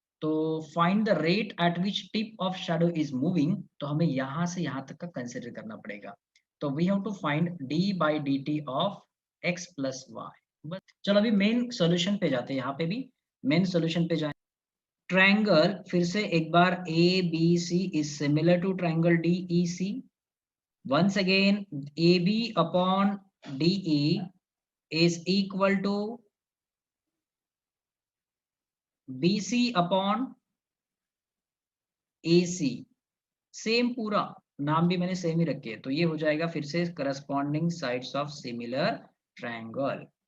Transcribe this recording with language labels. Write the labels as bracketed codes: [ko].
[hi] तो [en] find the rate at which tip of shadow is moving, [hi] तो हमें यहाँ से यहाँ तक का कंसिडर करना पड़ेगा। [en] तो we have to find d by d t of x plus y. [hi] बस चलो अभी मेन सोल्यूशन पे जाते हैं, यहाँ पे भी मेन सोल्यूशन पे जाए। ट्रायंगल फिर से एक बार ABC is similar to triangle DEC। [en] Once again, AB upon DE is equal to BC upon AC। [hi] Same पूरा नाम भी मैंने सेम ही रखे है, तो ये हो जाएगा फिर से corresponding sides of similar triangle.